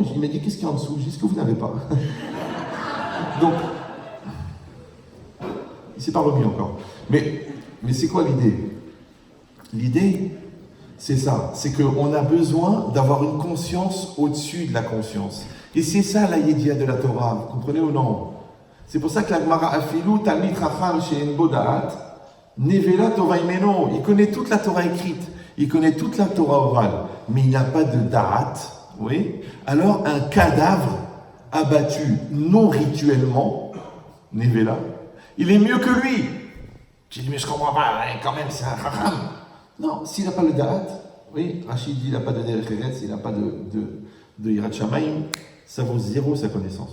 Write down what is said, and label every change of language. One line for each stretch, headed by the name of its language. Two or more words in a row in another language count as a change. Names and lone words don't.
French: Il m'a dit, qu'est-ce qu'il y a en dessous? Je dis, ce que vous n'avez pas. Donc, il s'est pas remis encore. Mais c'est quoi l'idée? L'idée, c'est ça. C'est qu'on a besoin d'avoir une conscience au-dessus de la conscience. Et c'est ça la Yédia de la Torah. Vous comprenez ou non? C'est pour ça que la
Hebrew: גמרא אפילו תלמיד חכם שאין בו דעת נבלה תורה הימנו.
French: Il connaît toute la Torah écrite. Il connaît toute la Torah orale. Mais il n'a pas de Da'at. Oui. Alors, un cadavre abattu non rituellement, Nevela, il est mieux que lui. J'ai dit, mais je comprends pas, hein, quand même, c'est un Chacham. Non, s'il n'a pas le Da'at, oui, Rachid dit, il n'a pas de
Hebrew: דרך ארץ,
French: il n'a pas de
Hebrew: יראת שמים,
French: ça vaut zéro sa connaissance.